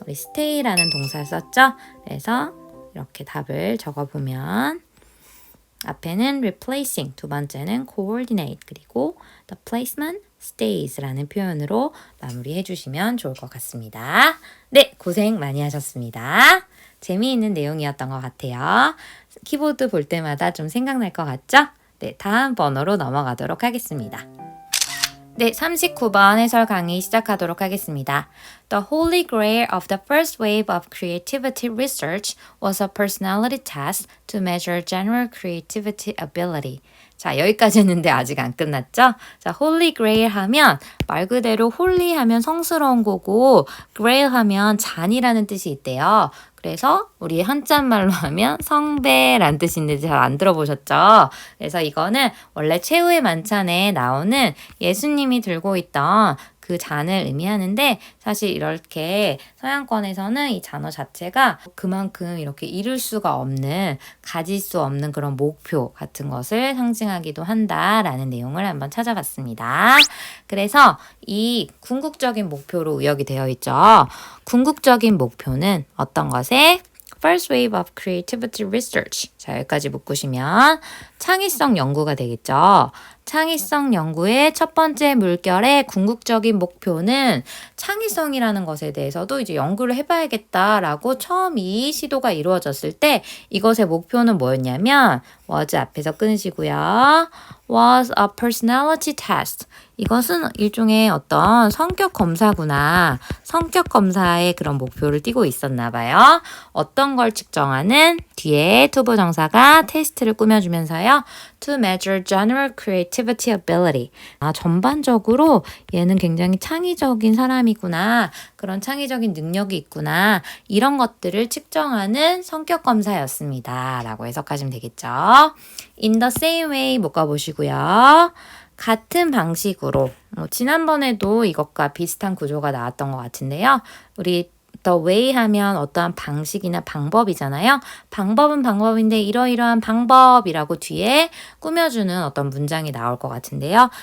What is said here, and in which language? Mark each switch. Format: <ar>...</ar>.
<ko>우리 stay라는 동사를 썼죠. 그래서 이렇게 답을 적어보면 앞에는 replacing, 두 번째는 coordinate, 그리고</ko> <en>the placement stays</en> <ko>라는 표현으로 마무리해 주시면 좋을 것 같습니다. 네, 고생 많이 하셨습니다. 재미있는 내용이었던 것 같아요. 키보드 볼 때마다 좀 생각날 것 같죠? 네, 다음 번호로 넘어가도록 하겠습니다. 네, 39번 해설 강의 시작하도록 하겠습니다.</ko> <en>The holy grail of the first wave of creativity research was a personality test to measure general creativity ability.</en> <ko>자, 여기까지 했는데 아직 안 끝났죠? 자,</ko> <en>holy grail</en> <ko>하면 말 그대로 holy 하면 성스러운 거고 grail 하면 잔이라는 뜻이 있대요. 그래서 우리 한자말로 하면 성배란 뜻이 있는데 잘 안 들어보셨죠? 그래서 이거는 원래 최후의 만찬에 나오는 예수님이 들고 있던 그 잔을 의미하는데 사실 이렇게 서양권에서는 이 단어 자체가 그만큼 이렇게 이룰 수가 없는 가질 수 없는 그런 목표 같은 것을 상징하기도 한다라는 내용을 한번 찾아봤습니다. 그래서 이 궁극적인 목표로 의역이 되어 있죠. 궁극적인 목표는 어떤 것에?</ko> <en>First wave of creativity research.</en> <ko>자, 여기까지 묶으시면 창의성 연구가 되겠죠. 창의성 연구의 첫 번째 물결의 궁극적인 목표는 창의성이라는 것에 대해서도 이제 연구를 해봐야겠다라고 처음 이 시도가 이루어졌을 때 이것의 목표는 뭐였냐면 was 앞에서 끊으시고요.</ko> <en>was a personality test.</en> <ko>이것은 일종의 어떤 성격 검사구나. 성격 검사의 그런 목표를 띠고 있었나 봐요. 어떤 걸 측정하는 뒤에 투부정사가 테스트를 꾸며주면서요.</ko> <en>To measure general creativity ability.</en> <ko>전반적으로 얘는 굉장히 창의적인 사람이구나. 그런 창의적인 능력이 있구나. 이런 것들을 측정하는 성격 검사였습니다. 라고 해석하시면 되겠죠.</ko> <en>In the same way</en> <ko>묶어보시고요. 같은 방식으로 지난번에도 이것과 비슷한 구조가 나왔던 것 같은데요. 우리</ko> <en>the way</en> <ko>하면 어떠한 방식이나 방법이잖아요. 방법은 방법인데 이러이러한 방법이라고 뒤에 꾸며주는 어떤 문장이 나올 것 같은데요.</ko>